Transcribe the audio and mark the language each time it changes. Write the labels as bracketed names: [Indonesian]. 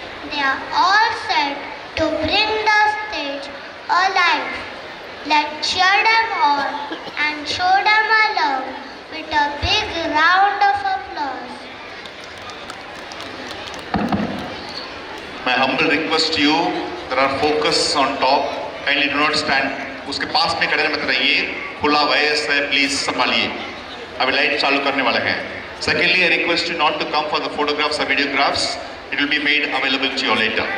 [English] They are all set to bring the stage alive. Let's cheer them on and show them our love with a big round of applause. My humble request to you, there are focus on top. Kindly do not stand. [Hindi] उसके पास में खड़े मत रहिए, खुला वयस है, please संभालिए। अभी light चालू करने वाले हैं। [English] Secondly, I request you not to come for the photographs or videographs. It will be made available to you later.